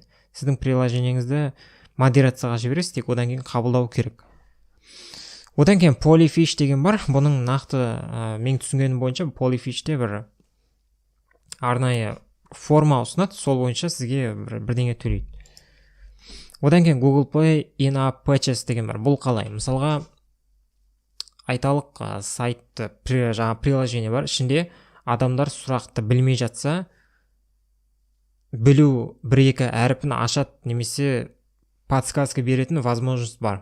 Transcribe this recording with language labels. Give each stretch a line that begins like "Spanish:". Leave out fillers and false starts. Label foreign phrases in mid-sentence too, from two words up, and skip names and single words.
Kazakh: Сіздің приложениеңізді модерацияға жібересіз, тек одан кейін қабылдау керек. Одан кейін Polyfish деген бар. Бұның нақты мен түсінгенім бойынша Polyfishте бір арнайы форма ұсынады, сол бойынша сізге бірдеңе төлейді. Одан кейін Google Play
English: in-app purchase
Kazakh: деген бар. Бұл қалай? Мысалға айталық сайтты, жаңа приложение бар, ішінде адамдар сұрақты білмей жатса, білу 1-2 әріпін ашады, немесе подсказка беретін возможность бар.